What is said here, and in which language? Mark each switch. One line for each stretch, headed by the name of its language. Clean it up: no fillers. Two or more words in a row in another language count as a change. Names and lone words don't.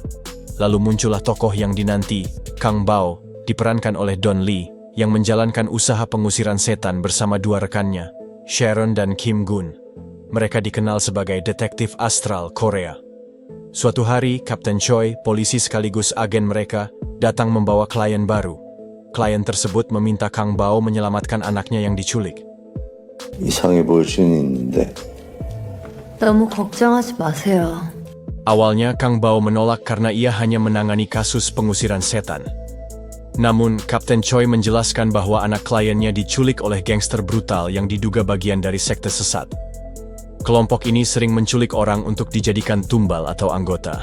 Indonesian: Lalu muncullah tokoh yang dinanti, Kang Bao, diperankan oleh Don Lee, yang menjalankan usaha pengusiran setan bersama dua rekannya, Sharon dan Kim Gun. Mereka dikenal sebagai detektif astral Korea. Suatu hari, Kapten Choi, polisi sekaligus agen mereka, datang membawa klien baru. Klien tersebut meminta Kang Bao menyelamatkan anaknya yang diculik.
Korean: 이상해 보일 수는 있는데. 너무 걱정하지 마세요.
Indonesian: Awalnya Kang Bao menolak karena ia hanya menangani kasus pengusiran setan. Namun, Kapten Choi menjelaskan bahwa anak kliennya diculik oleh gangster brutal yang diduga bagian dari sekte sesat. Kelompok ini sering menculik orang untuk dijadikan tumbal atau anggota.